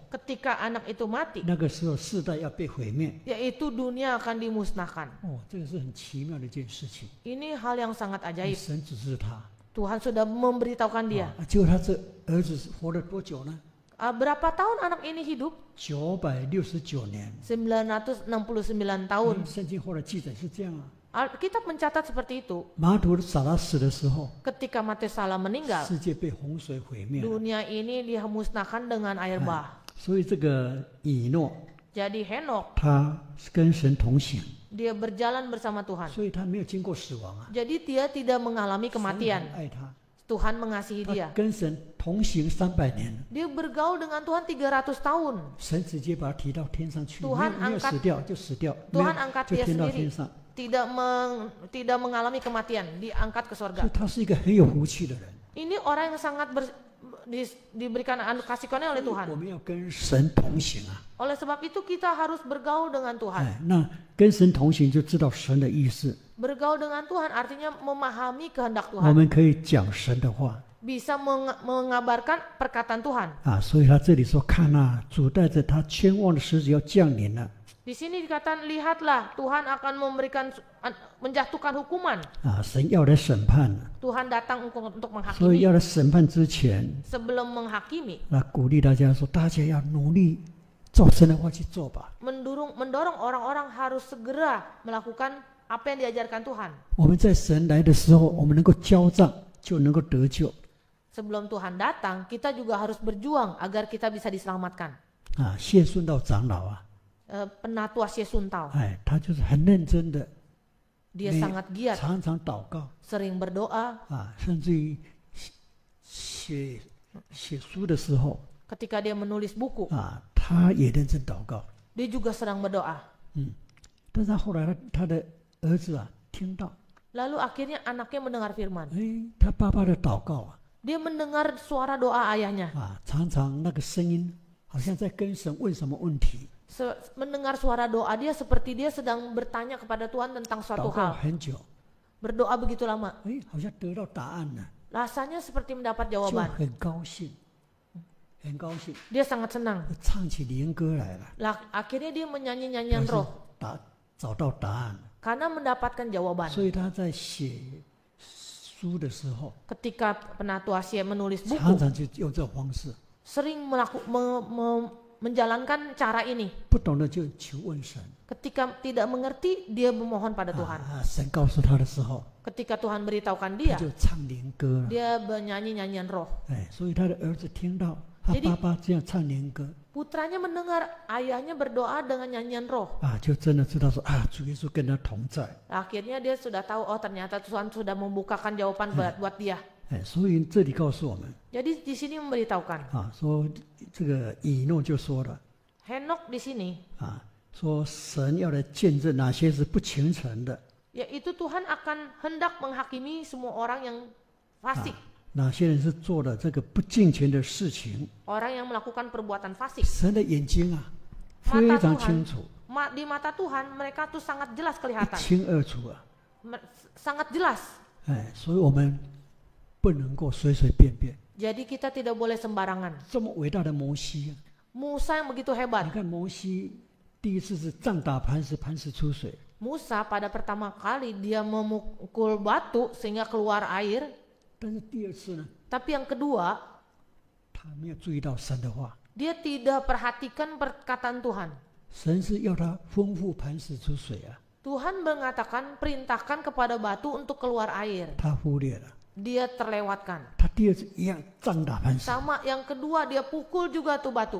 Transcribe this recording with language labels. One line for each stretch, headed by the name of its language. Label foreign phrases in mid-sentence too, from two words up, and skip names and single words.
Indonesian: ketika anak itu mati,
Chinese: 那个时候世代要被毁灭。
Indonesian: yaitu dunia akan dimusnahkan.
Chinese: 这个是很奇妙的一件事情。
Indonesian: Ini hal yang sangat ajaib.
Chinese: 神指示他，
Indonesian: Tuhan sudah memberitahukan dia.
Chinese: 结果他这儿子活了多久呢？
Indonesian: Berapa tahun anak ini hidup?
Chinese: 969年。
Indonesian: 969 tahun.
Chinese: 圣经后来记载是这样啊。
Indonesian: Alkitab mencatat seperti itu.
Chinese: 马土撒拉死的时候，
Indonesian: Ketika Metusalah meninggal,
Chinese: 世界被洪水毁灭了。
Indonesian: dunia ini dimusnahkan dengan air bah.
Chinese: 所以这个以诺，
Indonesian: Jadi Henok,
Chinese: 他是跟神同行，
Indonesian: dia berjalan bersama Tuhan.
Chinese: 所以他没有经过死亡啊。
Indonesian: Jadi dia tidak mengalami
Chinese: 神
Indonesian: kematian.
Chinese: 很爱他，
Indonesian: Tuhan mengasihi
Chinese: 他
Indonesian: dia.
Chinese: 跟神同行300年，
Indonesian: Dia bergaul dengan Tuhan 300 tahun.
Chinese: 神直接把他提到天上去，
Indonesian: Tuhan
Chinese: 没有
Indonesian: angkat-
Chinese: 死掉就死掉，
Indonesian: Tuhan
Chinese: 没有
Indonesian: angkat
Chinese: 就
Indonesian: dia
Chinese: 天到
Indonesian: sendiri.
Chinese: 天上。
Indonesian: Tidak mengalami kematian, diangkat ke
Chinese: 所
Indonesian: surga.
Chinese: 以他是一个很有福气的人。
Indonesian: Ini orang yang sangat diberikan kasih karunia oleh
Chinese: 我
Indonesian: Tuhan.
Chinese: 们要跟神同行啊！
Indonesian: Oleh sebab itu kita harus bergaul dengan Tuhan.
Chinese: 那跟神同行就知道神的意思，
Indonesian: Bergaul dengan Tuhan artinya memahami kehendak
Chinese: 我
Indonesian: Tuhan.
Chinese: 们可以讲神的话
Indonesian: Bisa mengabarkan perkataan Tuhan. 啊。
Chinese: 所以他这里说：“看啊，主带着他千万的使者要降临了
Indonesian: Di sini dikatakan, lihatlah Tuhan akan menjatuhkan hukuman.
Chinese: 啊！神要来审判了。
Indonesian: Tuhan datang untuk
Chinese: 所以
Indonesian: menghakimi.
Chinese: 要来审判之前，
Indonesian: Sebelum menghakimi,
Chinese: 那鼓励大家说：大家要努力照神的话去做吧。
Indonesian: mendorong orang-orang harus segera melakukan apa yang diajarkan Tuhan.
Chinese: 我们在神来的时候，我们能够交账，就能够得救
Indonesian: Sebelum Tuhan datang, kita juga harus berjuang agar kita bisa diselamatkan.
Chinese: 啊！谢顺道长老啊，
Indonesian: Penatua Syesuntao,
Chinese: 他就是很认真的，
Indonesian: dia Nih, sangat giat,
Chinese: 常常祷告
Indonesian: sering berdoa.
Chinese: 啊，甚至于写书的时候
Indonesian: Ketika dia menulis buku,
Chinese: 啊，他也认真祷告。
Indonesian: dia juga sedang berdoa.
Chinese: 但是后来他的儿子啊听到，
Indonesian: Lalu akhirnya anaknya mendengar firman.
Chinese: 他爸爸的祷告啊
Indonesian: Dia mendengar suara doa ayahnya.
Chinese: 常常那个声音好像在跟神问什么问题，
Indonesian: Mendengar suara doa dia seperti dia sedang bertanya kepada Tuhan tentang
Chinese: 祷
Indonesian: suatu
Chinese: 告
Indonesian: hal.
Chinese: 很久，
Indonesian: Berdoa begitu lama.
Chinese: 好像得到答案了，
Indonesian: Rasanya seperti mendapat
Chinese: 就
Indonesian: jawaban.
Chinese: 很高兴，很高兴，
Indonesian: Dia sangat senang.
Chinese: 唱起灵歌来了，
Indonesian: Akhirnya dia menyanyi nyanyian
Chinese: 表示
Indonesian: roh
Chinese: 找到答案了。
Indonesian: karena mendapatkan jawaban.
Chinese: 所以他在写书的时候，
Indonesian: Ketika Penatua Sye menulis
Chinese: 常
Indonesian: buku,
Chinese: 常就用这种方式，
Indonesian: sering menjalankan cara ini.
Chinese: 不懂的就求问神。
Indonesian: Ketika tidak mengerti, dia memohon pada Tuhan.
Chinese: 神告诉他的时候，
Indonesian: Ketika Tuhan beritahukan
Chinese: 他
Indonesian: dia,
Chinese: 就唱灵歌了。
Indonesian: dia menyanyi nyanyian roh.
Chinese: 所以他的儿子听到他
Indonesian: Jadi-
Chinese: 爸爸这样唱灵歌
Indonesian: Putranya mendengar ayahnya berdoa dengan nyanyian roh.
Chinese: 就真的知道说主耶稣跟他同在。
Indonesian: Akhirnya dia sudah tahu, oh ternyata Tuhan sudah membukakan jawaban buat dia.
Chinese: 所以这里告诉我们
Indonesian: Jadi di sini memberitahukan,
Chinese: 说这个以诺就说了
Indonesian: Henok di sini,
Chinese: 说神要来见证哪些是不虔诚的，
Indonesian: yaitu Tuhan akan hendak menghakimi semua orang yang fasik,
Chinese: 哪些人是做了这个不敬虔的事情。
Indonesian: orang yang melakukan perbuatan fasik.
Chinese: 神的眼睛非常清楚，
Indonesian: Di mata Tuhan mereka tuh sangat jelas
Chinese: 一
Indonesian: kelihatan,
Chinese: 清二楚啊。
Indonesian: sangat jelas.
Chinese: 所以我们不能够随随便便。
Indonesian: Jadi kita tidak boleh sembarangan.
Chinese: 这么伟大的摩西
Indonesian: Musa yang begitu
Chinese: 你
Indonesian: hebat.
Chinese: 看摩西第一次是杖打磐石，磐石出水。
Indonesian: Musa pada pertama kali dia memukul batu sehingga keluar air.
Chinese: 但是第二次呢，
Indonesian: Tapi yang kedua,
Chinese: 他没有注意到神的话，
Indonesian: dia tidak perhatikan perkataan Tuhan.
Chinese: 神是要他吩咐磐石出水啊，
Indonesian: Tuhan mengatakan perintahkan kepada batu untuk keluar air.
Chinese: 他忽略了。
Indonesian: Dia terlewatkan.
Chinese: 他第二次一样杖打磐石，
Indonesian: Sama yang kedua dia pukul juga tuh batu.